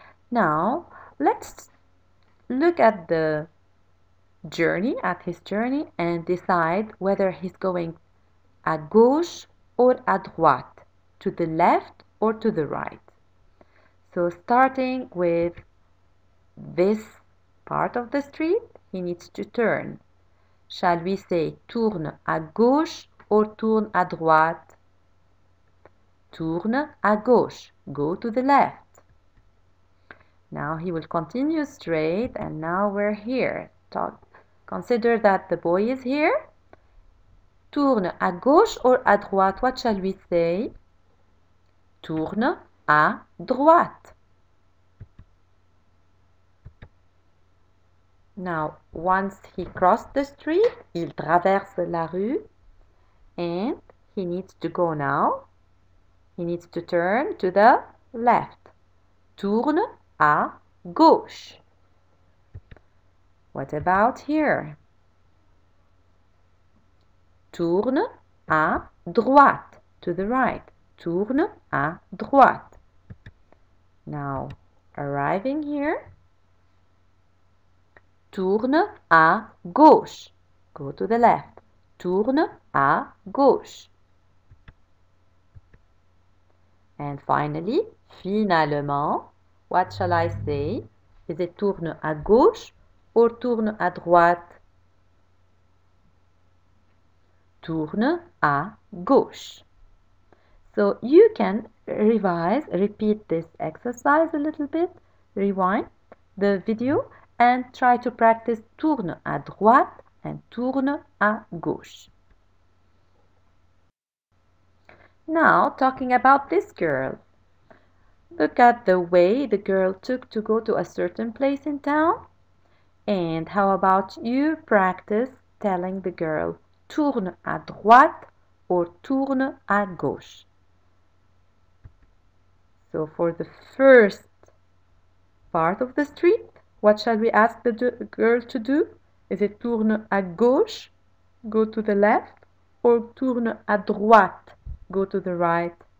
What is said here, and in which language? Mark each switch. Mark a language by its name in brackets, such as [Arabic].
[English] Now, let's look at the journey, at his journey, and decide whether he's going [French] à gauche [English] or [French] à droite, [English] to the left or to the right. So starting with this part of the street, he needs to turn. Shall we say [French] tourne à gauche [English] or [French] tourne à droite? Tourne à gauche, [English] go to the left. Now he will continue straight, and now we're here. Consider that the boy is here. [French] Tourne à gauche [English] or [French] à droite? [English] What shall we say? [French] Tourne à droite. [English] Now, once he crossed the street, [French] il traverse la rue, [English] and he needs to go now he needs to turn to the left. [French] Tourne à gauche. [English] What about here? [French] Tourne à droite, [English] to the right. [French] Tourne à droite. [English] Now, arriving here, [French] tourne à gauche. [English] Go to the left. [French] Tourne à gauche. [English] And finally, [French] finalement, [English] what shall I say? Is it [French] tourne à gauche [English] or [French] tourne à droite? Tourne à gauche. [English] So you can repeat this exercise a little bit, rewind the video and try to practice [French] tourne à droite [English] and [French] tourne à gauche. [English] Now, talking about this girl. Look at the way the girl took to go to a certain place in town. And how about you practice telling the girl [French] tourne à droite [English] or [French] tourne à gauche? [English] So for the first part of the street, what shall we ask the girl to do? Is it [French] tourne à gauche, [English] go to the left, or [French] tourne à droite, [English] go to the right?